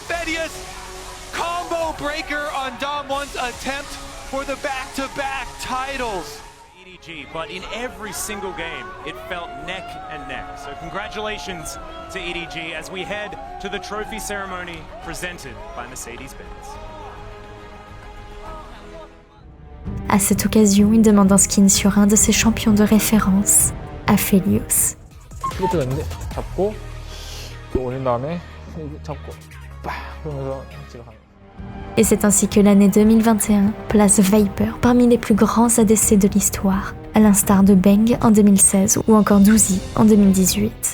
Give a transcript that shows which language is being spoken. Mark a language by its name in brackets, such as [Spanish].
[English] Thedius, combo breaker on Damwon's attempt for the back-to-back titles. EDG, but in every single game, it felt neck and neck. So congratulations to EDG as we head to the trophy ceremony presented by Mercedes-Benz. [French] À cette occasion, il demande un skin sur un de ses champions de référence, Aphelios. [Korean] 잡고 또 올린 다음에 잡고 그러면서 집에 가는. [French] Et c'est ainsi que l'année 2021 place Viper parmi les plus grands ADC de l'histoire, à l'instar de Beng en 2016 ou encore Douzi en 2018.